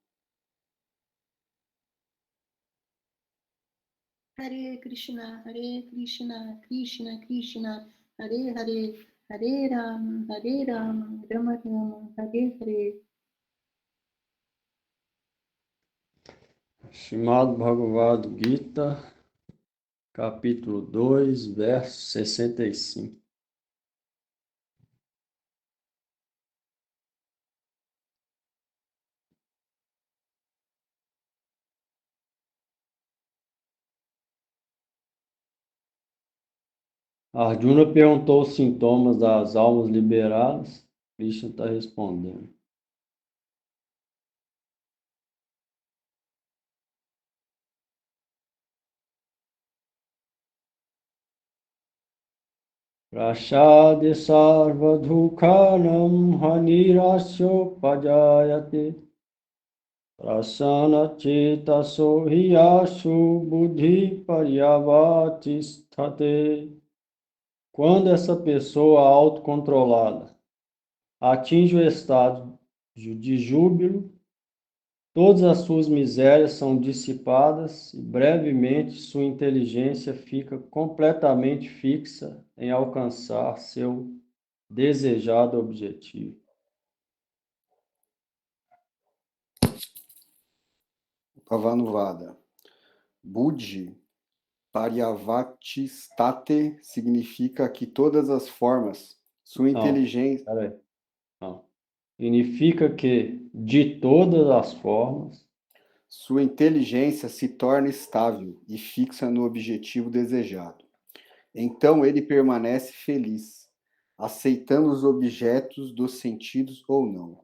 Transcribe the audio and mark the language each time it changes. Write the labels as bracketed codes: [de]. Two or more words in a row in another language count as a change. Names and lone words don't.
[sa] Hare Krishna, Krishna Krishna, Hare Hare, Hare Rama, Rama Rama, Hare Hare. [pt] Srimad Bhagavad Gita, capítulo 2, verso 65. Arjuna perguntou os sintomas das almas liberadas. Krishna está respondendo. [sa] Prashade sarva dukhanam hanirasyo pajayate prasana cheta sohiyashu buddhi paryavatisthate. [pt] Quando essa pessoa autocontrolada atinge o estado de júbilo, todas as suas misérias são dissipadas e brevemente sua inteligência fica completamente fixa em alcançar seu desejado objetivo. Pavanuvada. [sa] Buddhi Paryavatistate [pt] significa que todas as formas, sua inteligência... Peraí. Não. Significa que, de todas as formas, sua inteligência se torna estável e fixa no objetivo desejado. Então ele permanece feliz, aceitando os objetos dos sentidos ou não.